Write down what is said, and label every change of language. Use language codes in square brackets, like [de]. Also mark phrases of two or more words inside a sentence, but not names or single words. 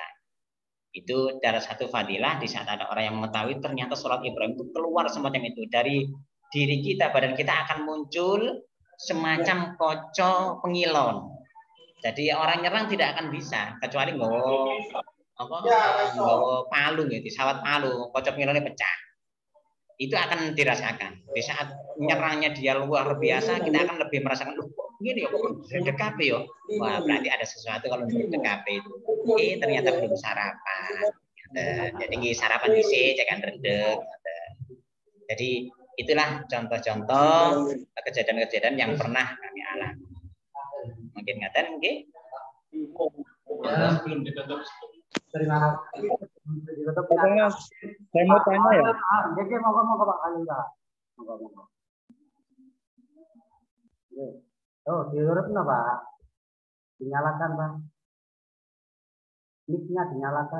[id] Itu cara satu fadilah di saat ada orang yang mengetahui ternyata sholat Ibrahim itu keluar semacam itu dari diri kita, badan kita akan muncul semacam [jv] koco pengilon. [id] Jadi orang nyerang tidak akan bisa kecuali nggawa palu gitu, [jv] sawat palu, koco pengilonnya pecah. [id] Itu akan dirasakan. Di saat nyerangnya dia luar biasa, kita akan lebih merasakan, loh kok gini ya, kok DKP ya. Wah, berarti ada sesuatu kalau menurut DKP itu. Ternyata belum sarapan. Jadi sarapan dhisik, jangan rendeng. Jadi itulah contoh-contoh kejadian-kejadian yang pernah kami alami. [jv] Mungkin ngaten nggih. [id] Belum ditutup. Terima kasih. Saya mau tanya ya. Oke, mau Pak Alinda. Oh, diurut nggak Pak? Dinyalakan Pak. Mic-nya dinyalakan.